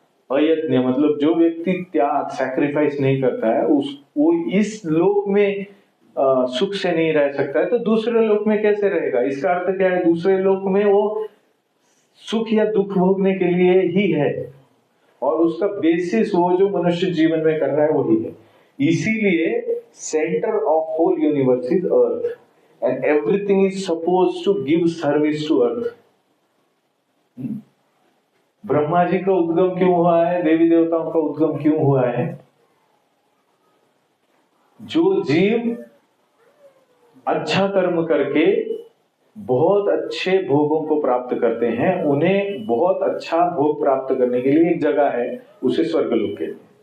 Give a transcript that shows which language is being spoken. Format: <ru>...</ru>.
<hi>अयज्ञ मतलब जो व्यक्ति त्याग, सैक्रिफाइस नहीं करता है, वो इस लोक में सुख से नहीं रह सकता है, तो दूसरे लोक में कैसे रहेगा? इसका अर्थ क्या है? दूसरे लोक में वो सुख या दुख भोगने के लिए ही है, और उसका बेसिस वो जो मनुष्य जीवन में कर रहा है वही है।</hi> <en>इसीलिए centre of whole universe is earth and everything is supposed to give service to earth।</en> <hi>Brahma ji का उद्गम क्यों हुआ है? देवी देवताओं का उद्गम क्यों हुआ है? जो जीव अच्छा कर्म करके बहुत अच्छे भोगों को प्राप्त करते हैं, उन्हें बहुत अच्छा भोग प्राप्त करने के लिए एक जगह है, उसे स्वर्गलोक कहते हैं।</hi>